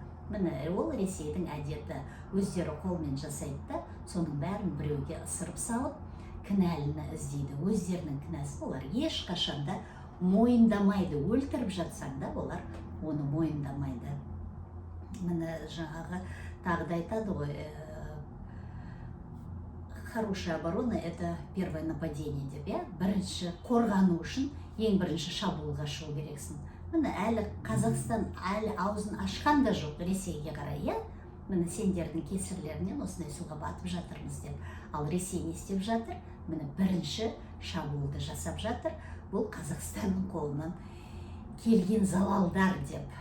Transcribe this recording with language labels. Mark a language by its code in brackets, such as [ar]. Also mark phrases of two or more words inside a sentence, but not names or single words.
[kk] Міне ол Ресейдің әдеті, өздері қолмен жасайды да, соның бәрін біреуге ысырып салып, кінәліні іздейді. Өздерінің кінәсі олар ешқашанда мойындамайды. Өлтіріп жатсаң да олар оны мойындамайды. Міне жаңағы тағы да айтады ғой, [ru] хорошая оборона – это первое нападение [kk] деп, бірінші қорғану үшін ең бірінші шабуылға шығу керексің. Міне әлі Қазақстан әлі аузын ашқан да жоқ Ресейге қарай, міне сендердің кесірлерінен осындай суға батып жатырмыз деп. Ал Ресей не істеп жатыр? Міне бірінші шабуылды жасап жатыр. Бұл Қазақстанның қолынан келген залалдар деп.